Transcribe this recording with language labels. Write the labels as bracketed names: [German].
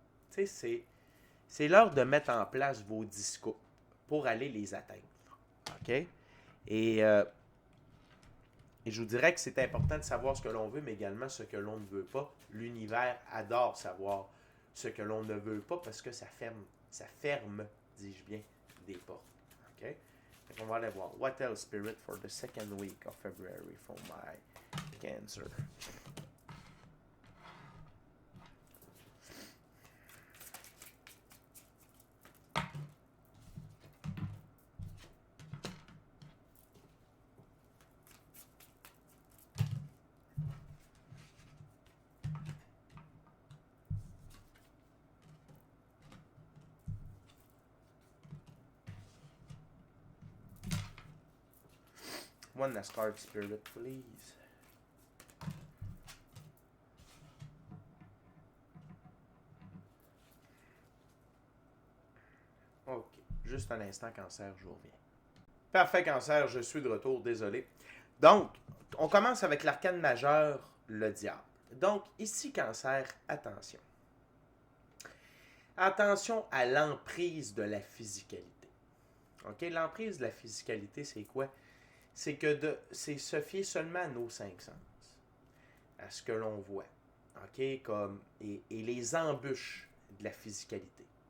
[French] Tu sais, c'est l'heure de mettre en place vos discours pour aller les atteindre. OK? Et je vous dirais que c'est important de savoir ce que l'on veut, mais également ce que l'on ne veut pas. L'univers adore savoir ce que l'on ne veut pas parce que ça ferme, dis-je bien, des portes. OK? Donc on va aller voir. [English] What else, Spirit, for the second week of February for my Cancer? One last card, Spirit, please. OK. [French] Juste un instant, Cancer, je vous reviens. Parfait, Cancer, je suis de retour, désolé. Donc, on commence avec l'arcane majeur, le diable. Donc, ici, Cancer, attention. Attention à l'emprise de la physicalité. OK? L'emprise de la physicalité, c'est quoi? C'est que c'est se fier seulement à nos cinq sens, à ce que l'on voit. OK? Et les embûches de la physicalité.